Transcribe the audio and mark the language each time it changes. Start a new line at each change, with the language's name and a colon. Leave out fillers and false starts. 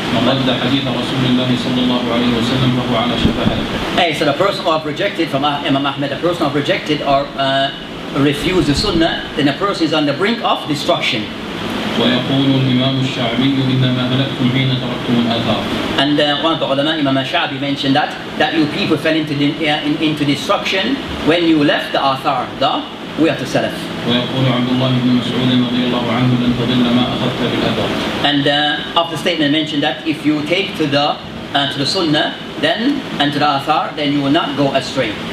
Arabic: ضد حديث رسول الله صلى الله عليه وسلم فهو على شفا هلكة.
English: So the person who have rejected from Imam Ahmed, the person who have rejected or refused the Sunnah, then the person is on the brink of destruction.
Arabic: ويقول الإمام الشعبي إنما هلكتم حين تركتم الآثار.
English: And one of the ulama, Imam Shabi, mentioned that you people fell into destruction when you left the athar, the way of the Salaf.
Arabic: ويقول عبد الله بن مسعود رضي الله عنه لن تضل ما أخذت بالأثر.
English: And of the statement mentioned that if you take to the Sunnah then and to the athar, then you will not go astray.